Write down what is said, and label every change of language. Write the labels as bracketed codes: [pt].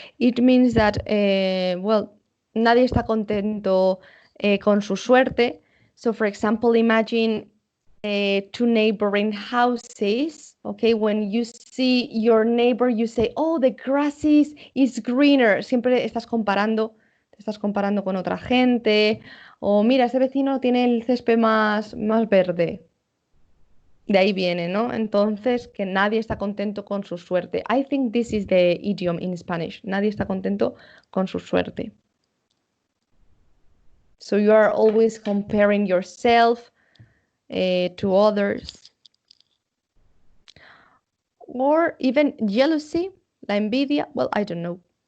[en] It means that, well, [es] nadie está contento con su suerte. [en] So, for example, imagine two neighboring houses. Okay, when you see your neighbor, you say, oh, the grass is greener. [es] Siempre estás comparando, te estás comparando con otra gente. O mira, ese vecino tiene el césped más verde. De ahí viene, ¿no? Entonces, que nadie está contento con su suerte. [en] I think this is the idiom in Spanish. [es] Nadie está contento con su suerte. [en] So you are always comparing yourself to others. Or even jealousy, la envidia. Well, I don't know.